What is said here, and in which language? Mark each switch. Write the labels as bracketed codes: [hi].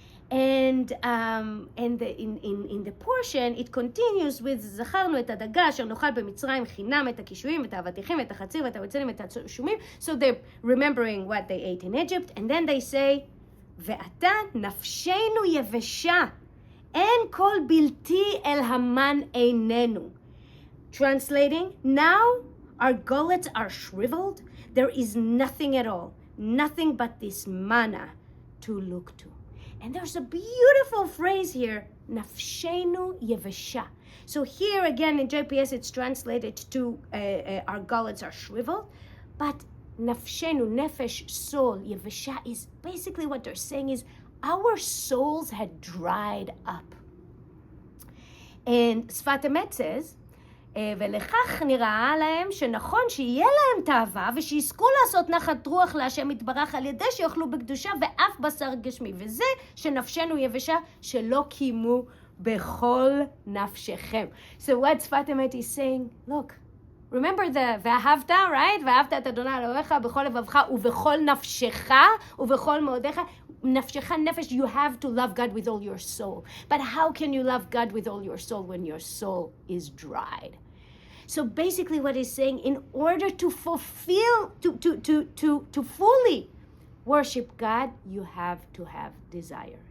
[en] And in the portion, it continues with [he] זכרנו את הדגה אשר נאכל במצרים חינם את הקישואים ואת האבטיחים ואת החציר ואת האוצלים ואת השומים. [en] So they're remembering what they ate in Egypt, and then they say, [he] ועתה נפשנו יבשה, אין כל בלתי אל המן עינינו. [en] Translating, now our gullets are shriveled, there is nothing at all, nothing but this manna to look to. And there's a beautiful phrase here, nafshenu yevesha. So here again in JPS it's translated to our gullets are shriveled, but nafshenu, nefesh, soul, yevesha is basically what they're saying is our souls had dried up. And Sfat Emet says, [he] ולכך נראה להם שנכון שיהיה להם תאווה ושיזכו לעשות נחת רוח להשם יתברך על ידי שיאכלו בקדושה ואף בשר גשמי, וזה שנפשנו יבשה שלא קיימו בכל נפשכם. [en] So what Sfat Emet is saying, look, remember the ואהבת, right? [he] ואהבת את אדוני אלוהיך בכל לבבך ובכל נפשך ובכל מאודיך. [en] נפשך, nefesh, you have to love God with all your soul. But how can you love God with all your soul when your soul is dried? So basically what he's saying, in order to fulfill, to fully worship God, you have to have desire.